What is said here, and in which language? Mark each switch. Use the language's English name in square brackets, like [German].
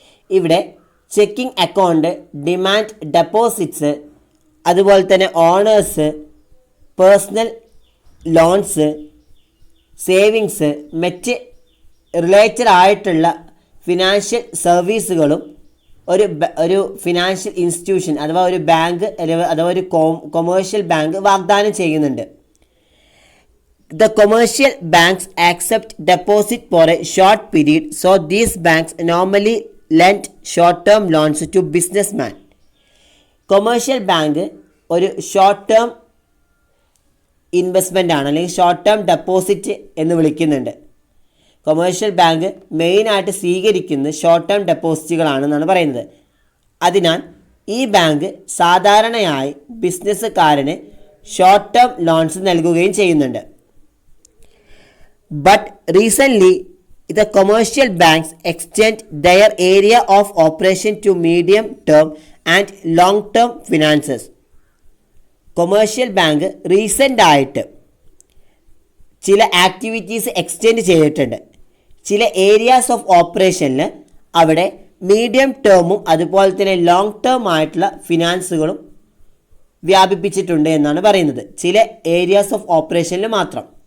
[Malayalam] ഇവിടെ checking account, demand deposits, അതുപോലെ തന്നെ ഓണേഴ്സ്, പേഴ്സണൽ ലോൺസ്, സേവിങ്സ്, മറ്റ് റിലേറ്റഡ് ആയിട്ടുള്ള ഫിനാൻഷ്യൽ സർവീസുകളും ഒരു ഫിനാൻഷ്യൽ ഇൻസ്റ്റിറ്റ്യൂഷൻ അഥവാ ഒരു ബാങ്ക് അഥവാ ഒരു കൊമേഴ്ഷ്യൽ ബാങ്ക് വാഗ്ദാനം ചെയ്യുന്നുണ്ട്. [English] The commercial banks accept deposit for a short period, so these banks normally lend short-term loans to businessmen. [Malayalam] Commercial bank ഒരു ഷോർട്ട് ടേം ഇൻവെസ്റ്റ്മെൻ്റ് ആണ്, അല്ലെങ്കിൽ ഷോർട്ട് ടേം ഡെപ്പോസിറ്റ് എന്ന് വിളിക്കുന്നുണ്ട്. കൊമേഴ്ഷ്യൽ ബാങ്ക് മെയിനായിട്ട് സ്വീകരിക്കുന്നത് ഷോർട്ട് ടേം ഡെപ്പോസിറ്റുകളാണെന്നാണ് പറയുന്നത്. അതിനാൽ ഈ ബാങ്ക് സാധാരണയായി ബിസിനസ്സുകാരന് ഷോർട്ട് ടേം ലോൺസ് നൽകുകയും ചെയ്യുന്നുണ്ട്. [English] But recently, the commercial banks extend their area of operation to medium-term and long-term finances. [Malayalam] Commercial bank recent ആയിട്ട് ചില ആക്ടിവിറ്റീസ് എക്സ്റ്റെൻഡ് ചെയ്തിട്ടുണ്ട്. ചില ഏരിയാസ് ഓഫ് ഓപ്പറേഷനിൽ അവിടെ മീഡിയം ടേമും അതുപോലെ തന്നെ ലോങ് ടേം ആയിട്ടുള്ള ഫിനാൻസുകളും വ്യാപിപ്പിച്ചിട്ടുണ്ട് എന്നാണ് പറയുന്നത്, ചില ഏരിയാസ് ഓഫ് ഓപ്പറേഷനിൽ മാത്രം.